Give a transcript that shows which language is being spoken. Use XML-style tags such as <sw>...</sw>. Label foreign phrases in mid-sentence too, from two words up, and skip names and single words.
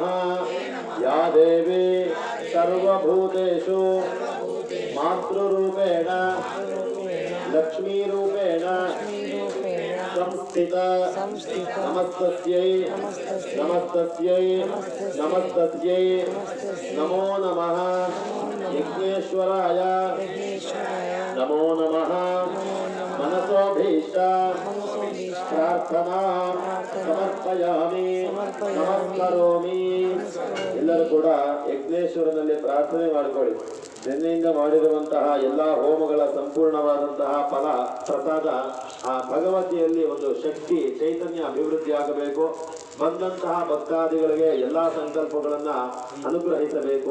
<sa>या देवी सर्वभूतेषु मातृरूपेण लक्ष्मीरूपेण संस्थिता नमस्तस्यै नमस्तस्यै नमस्तस्यै नमो नमः. यज्ञेश्वराय नमो नमः. मनसोभीष्ट प्रार्थना समर्पयामि नमस्करोमि.</sa> <kn>ಎಲ್ಲರೂ ಕೂಡ ಯಜ್ಞೇಶ್ವರನಲ್ಲಿ ಪ್ರಾರ್ಥನೆ ಮಾಡಿಕೊಳ್ಳಿ. ನಿನ್ನೆಯಿಂದ ಮಾಡಿರುವಂತಹ ಎಲ್ಲ ಹೋಮಗಳ ಸಂಪೂರ್ಣವಾದಂತಹ ಫಲ ಪ್ರಸಾದ ಆ ಭಗವತಿಯಲ್ಲಿ ಒಂದು ಶಕ್ತಿ ಚೈತನ್ಯ ಅಭಿವೃದ್ಧಿ ಆಗಬೇಕು. ಬಂದಂತಹ ಭಕ್ತಾದಿಗಳಿಗೆ ಎಲ್ಲಾ ಸಂಕಲ್ಪಗಳನ್ನ ಅನುಗ್ರಹಿಸಬೇಕು.</kn>